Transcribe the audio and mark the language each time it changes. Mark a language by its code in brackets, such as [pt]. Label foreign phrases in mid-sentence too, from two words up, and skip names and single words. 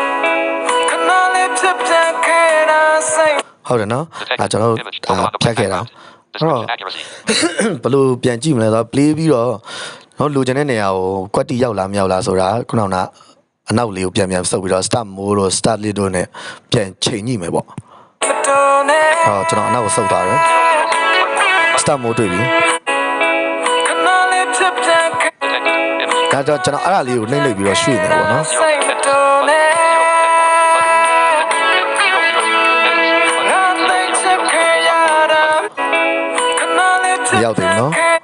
[my] ဟုတ်တယ်နော်ကျွန်တော်ဖြတ်ခဲ့တာ [en] Description accuracy. [my] ဘယ်လိုပြန်ကြည့်မလဲဆိုတော့ play ပြီးတော့နော်လိုချင်တဲ့နေရာကိုကွက်တီရောက်လာမရောက်လာဆိုတာခုနကအနောက်လေးကိုပြန်ဆုပ်ပြီးတော့ [en] start mode [my] တို့ [en] start list [my] တို့နဲ့ပြန်ချိန်ညှိမယ်ပေါ့ကျွန်တော်အနောက်ကိုဆုပ်သွားတယ် [en] start mode [my] တွေ့ပြီ [en] Detected. Image. [my] ဒါတော့ကျွန်တော်အဲ့ဒါလေးကိုနှိမ့်လိုက်ပြီးတော့ရွှေ့နေပေါ့နော် ရောက်တယ်နော်